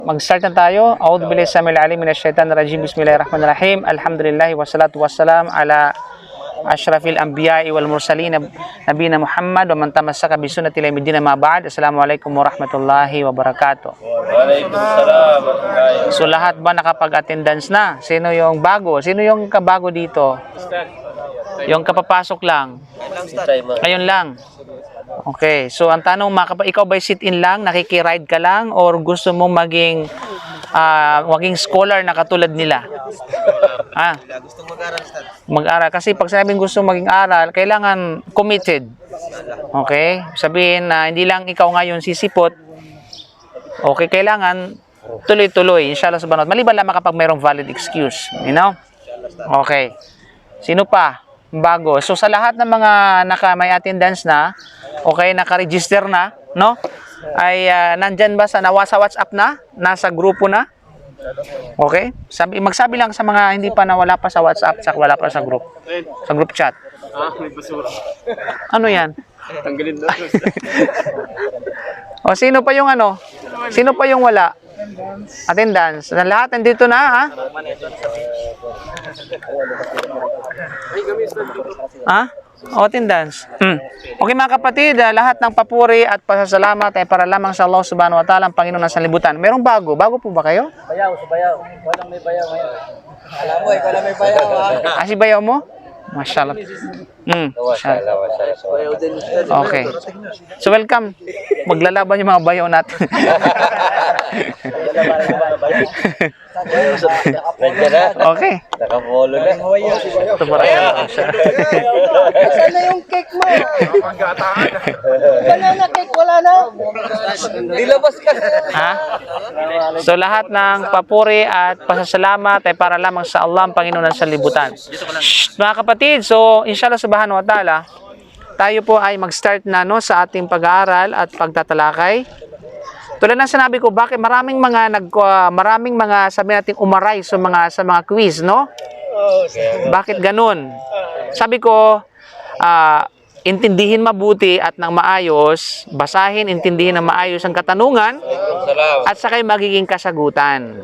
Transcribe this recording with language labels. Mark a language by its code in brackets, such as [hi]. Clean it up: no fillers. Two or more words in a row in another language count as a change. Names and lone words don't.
[tl] Mag-start na tayo. [ar] أعوذ بالله السميع العليم من الشيطان الرجيم. بسم الله الرحمن الرحيم. الحمد لله والصلاة والسلام على أشرف الأنبياء والمرسلين نبينا محمد ومن تمسك بسنته إلى يوم ما بعد. السلام عليكم ورحمة الله وبركاته. وعليكم السلام. [tl] So lahat ba nakapag-attendance na? Sino yung bago? Sino yung kabago dito? Yung kapapasok lang. Ngayon lang. Okay, so ang tanong, ikaw ba sit-in lang, nakikiride ka lang, or gusto mong maging scholar na katulad nila? Gusto mag-aral, Ustad. Mag-aral. Kasi pag sinabing gusto maging aral, kailangan committed. Okay? Sabihin na hindi lang ikaw ngayon sisipot. Okay, kailangan tuloy-tuloy. [ar] إن شاء الله سبحانه وتعالى. [tl] Maliban lamang kapag mayroong [en] valid excuse. [tl] You know? Okay. Sino pa? Bago. So sa lahat ng mga may attendance na, okay, naka-register na, no? Ay nandyan ba sa WhatsApp na? Nasa grupo na? Okay? Magsabi lang sa mga hindi pa wala pa sa WhatsApp, sa wala pa sa group. Sa [en] group chat. [tl] May basura. Ano 'yan? Tanggalin daw. O sino pa yung ano? Sino pa yung wala? Attendance. Lahat nandito na, ha? Ha? O, attendance. Okay mga kapatid, lahat ng papuri at pasasalamat ay para lamang sa [ar] الله سبحانه وتعالى, [tl] ang Panginoon ng sanlibutan. Merong bago? Bago po ba kayo? Bayaw, sa bayaw. Walang may bayaw ngayon. Alam mo, ikaw lang may bayaw, ha? Si bayaw mo? [ar] ما شاء الله. ما شاء الله. [tl] Bayaw din, Ustad. Okay. So welcome. Maglalaban yung mga bayaw natin. Nandiyan na. Okay. Nakapolo na. Ito para siya. Saan na yung cake mo? [en] Banana cake, [tl] wala na? Dilabas ka. Ha? So lahat ng papuri at pasasalamat ay para lamang sa Allah, ang Panginoon ng sanlibutan. Mga kapatid, so [ar] إن شاء الله سبحانه وتعالى, [tl] tayo po ay mag-start na sa ating pag-aaral at pagtatalakay. Tulad ng sinabi ko, bakit maraming mga sabi natin umaray sa mga quiz, no? Bakit ganun? Sabi ko, intindihin mabuti at ng maayos, basahin, intindihin ng maayos ang katanungan, at sakay magiging kasagutan.